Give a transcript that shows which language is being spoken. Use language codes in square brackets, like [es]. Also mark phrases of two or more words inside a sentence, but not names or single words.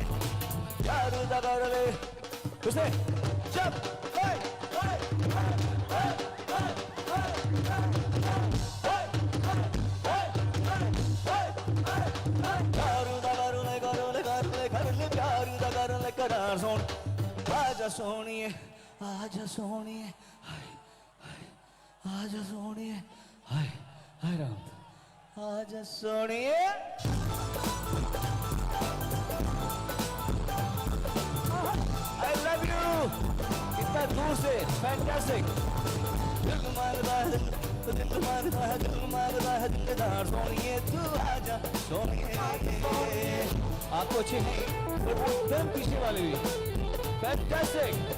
[hi] प्यार दा कर ले उसे जब करार सोन आजा सोनिए, आजा सोनिए, आजा सोनिए, हाय हाय राम, आजा सोनिए। [en] I love you. [hi] इतना दूर से फैंटास्टिक। दिल मांगता है, दिलदार सोनिए तू आजा सोनिए। आपको अच्छे नहीं एकदम पीछे वाले भी फैंटास्टिक।